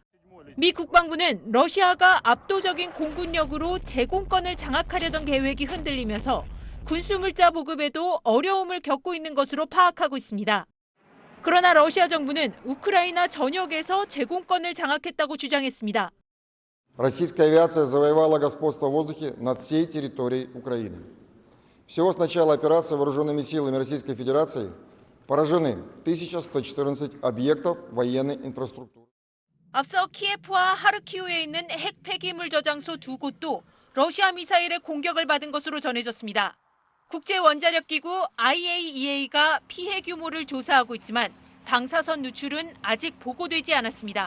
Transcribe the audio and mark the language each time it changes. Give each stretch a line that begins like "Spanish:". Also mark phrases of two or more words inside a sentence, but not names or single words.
Korean: 미 국방부는 러시아가 압도적인 공군력으로 제공권을 장악하려던 계획이 흔들리면서 군수물자 보급에도 어려움을 겪고 있는 것으로 파악하고 있습니다. 그러나 러시아 정부는 우크라이나 전역에서 제공권을 장악했다고 주장했습니다.
Russian: Российская авиация завоевала господство в воздухе над всей территорией Украины. Всего с начала операции вооруженными силами Российской Федерации поражены 1114 объектов военной инфраструктуры.
Korean: 앞서 키예프와 하르키우에 있는 핵 폐기물 저장소 두 곳도 러시아 미사일의 공격을 받은 것으로 전해졌습니다. 국제원자력기구 IAEA가 피해 규모를 조사하고 있지만 방사선 누출은 아직 보고되지 않았습니다.